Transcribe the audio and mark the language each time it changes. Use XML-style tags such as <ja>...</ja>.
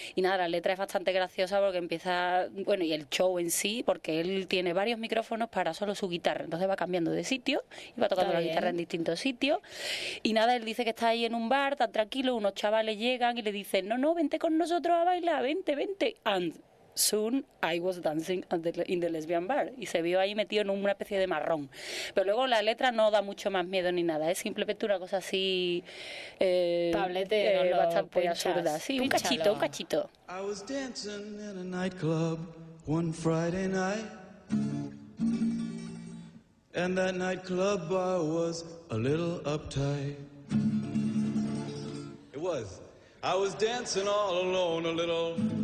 <es>Y nada, la letra es bastante graciosa. Porque empieza, bueno, y el show en sí, porque él tiene varios micrófonos para solo su guitarra, entonces va cambiando de sitio y va tocando la guitarra en distintos sitios. Y nada, él dice que está ahí en un bar, tan tranquilo, unos chavales llegan y le dicen, no, vente con nosotros a bailar, vente.</es> <en>And soon I was dancing in the lesbian bar.</en> <es>Y se vio ahí metido en una especie de marrón. Pero luego la letra no da mucho más miedo ni nada. Es simplemente una cosa así. Bastante absurda. Sí, un cachito.</es> <en>I was dancing in a nightclub one Friday night. And that nightclub bar was a little uptight. It was. I was dancing all alone a little.</en>